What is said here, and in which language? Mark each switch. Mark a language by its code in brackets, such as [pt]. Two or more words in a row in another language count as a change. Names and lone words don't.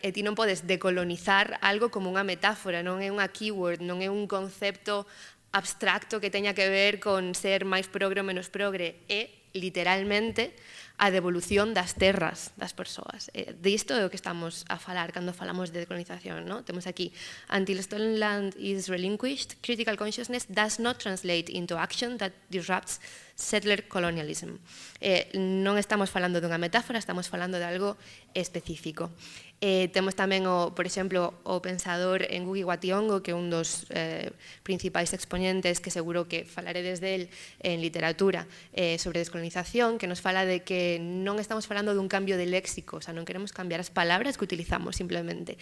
[gl] E ti non podes decolonizar algo como unha metáfora, non é unha keyword, non é un concepto abstracto que teña que ver con ser máis progre ou menos progre. É, literalmente, a devolución das terras das persoas. Disto é o que estamos a falar cando falamos de decolonización. Temos aquí, [en] until stolen land is relinquished, critical consciousness does not translate into action that disrupts settler colonialism. [gl] Non estamos falando dunha metáfora, estamos falando de algo específico. Temos tamén, por exemplo, o pensador Ngugi wa Thiong'o, que é un dos principais exponentes, que seguro que falaredes del en literatura, sobre descolonización, que nos fala de que non estamos falando dun cambio de léxico, o sea, non queremos cambiar as palabras que utilizamos, simplemente.